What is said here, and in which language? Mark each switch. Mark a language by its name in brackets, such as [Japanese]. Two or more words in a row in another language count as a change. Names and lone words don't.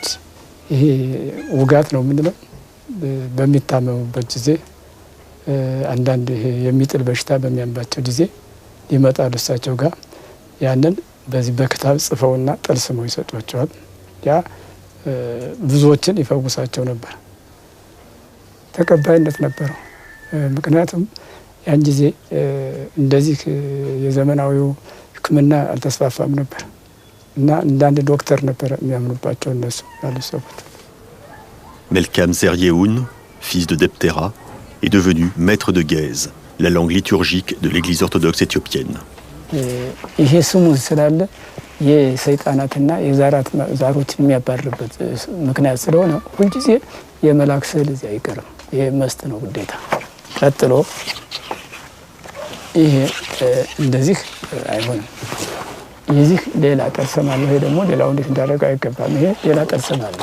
[Amharic] ይሄ ውጋት ነው ምንድነው በሚታመሙበት ጊዜ አንዳንድ ይሄ የሚጥል በሽታ በሚያምባቸው ጊዜ ይመጣሉ እሳቸው ጋር ያንን በዚህ በክታብ ጽፈውና ጠልስመው ይሰጧቸዋል። ያ ብዙዎችን ይፈውሳቸው ነበር። ተቀባይነት ነበረው። ምክንያቱም ያን ጊዜ እንደዚህ የዘመናዊው ሕክምና አልተስፋፋም ነበር እና አንዳንድ ዶክተር ነበር የሚያምኑባቸው እነሱ ያሉሰቡት። [French] Melkam Zeryehoun, fils de Deptera, est devenu maître de Ge'ez, la langue liturgique de l'église orthodoxe éthiopienne. [Amharic] ይሄ ስሙ ስላለ የሰይጣናትና የዛሮች የሚያባርበት ምክንያት ስለሆነ ሁልጊዜ የመላክ ስዕል እዚህ አይቀርም። ይሄ መስት ነው ግዴታ። ቀጥሎ ይሄ እንደዚህ አይሆንም። ይህ ሌላ ጠርሰም አለ። ይሄ ደግሞ ሌላው እንዴት እንዳደረገ አይገባም። ይሄ ሌላ ጠርሰም አለ።